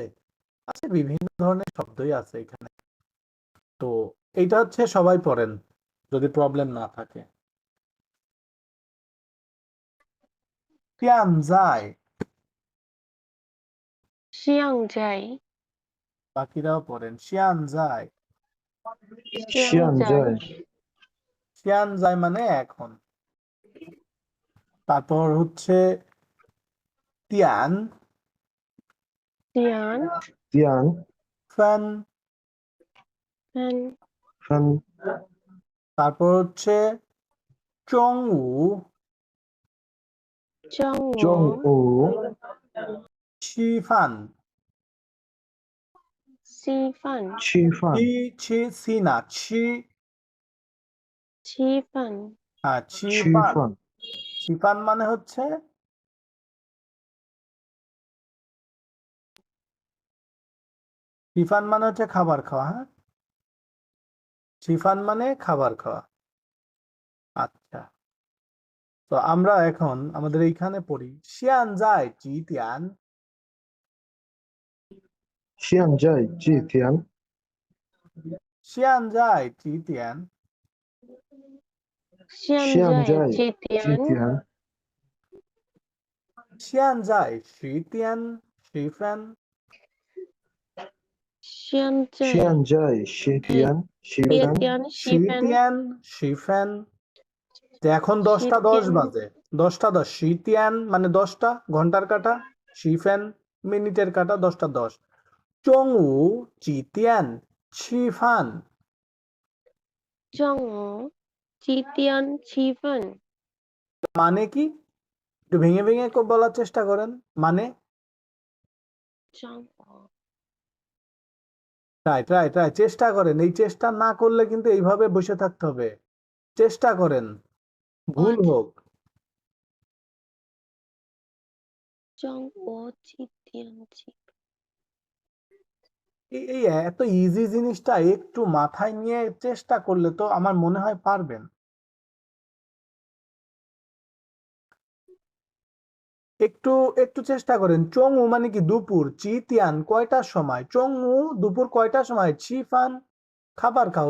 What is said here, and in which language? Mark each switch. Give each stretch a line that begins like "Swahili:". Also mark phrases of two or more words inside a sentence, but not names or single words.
Bangla: আচ্ছা, বিভিন্ন ধরনের শব্দই আছে এখানে। তো এইটা হচ্ছে সবাই পড়েন যদি প্রবলেম না থাকে। তিয়ানজাই,
Chinese: 现在
Bangla: বাকিরাও পড়েন শিয়ানজাই।
Chinese: 现现在在
Bangla: শিয়ানজাই মানে এখন। তারপর হচ্ছে তিয়ান
Chinese: 点点
Bangla: ফ্যান,
Chinese: 分分
Bangla: তারপর হচ্ছে চংউ
Chinese: 中中午午
Bangla: চিফান।
Chinese: 稀饭吃饭
Bangla: সি না,
Chinese: 稀饭
Bangla: হ্যাঁ,
Chinese: 吃
Bangla: চিফান।
Chinese: 饭
Bangla: চিফান মানে হচ্ছে চিফান মানে হচ্ছে খাবার খাওয়া। হ্যাঁ, চিফান মানে খাবার খাওয়া। আচ্ছা, তো আমরা এখন আমাদের এইখানে পড়ি
Chinese: 现在几点. 现在几点现在几点. 现现在在几几点？点现在十点十分. 现在现在十点十几分点？ শি 稀饭点十分.
Bangla: তো এখন 10টা 10 তিয়ান। বাজে। 10টা 10,
Chinese: 十点
Bangla: মানে 10টা ঘন্টার কাঁটা,
Chinese: 十分
Bangla: মিনিটের কাঁটা, 10টা 10।
Chinese: 中午几点吃饭. 中午几点吃饭？
Bangla: মানে কি? একটু ভেঙে ভেঙে বলার চেষ্টা করেন। মানে
Chinese: 中午
Bangla: ট্রাই ট্রাই ট্রাই, চেষ্টা করেন। এই চেষ্টা না করলে কিন্তু এইভাবে বসে থাকতে হবে। চেষ্টা করেন, ভুল
English: What?
Bangla: হোক।
Chinese: 中午几点吃？
Bangla: এই এত ইজি জিনিসটা একটু মাথায় নিয়ে চেষ্টা করলে তো আমার মনে হয় পারবেন। একটু একটু চেষ্টা করেন। চংউ মানে কি দুপুর,
Chinese: 几点
Bangla: কয়টার সময়, চংউ দুপুর কয়টার সময়,
Chinese: 吃饭
Bangla: খাবার খাও।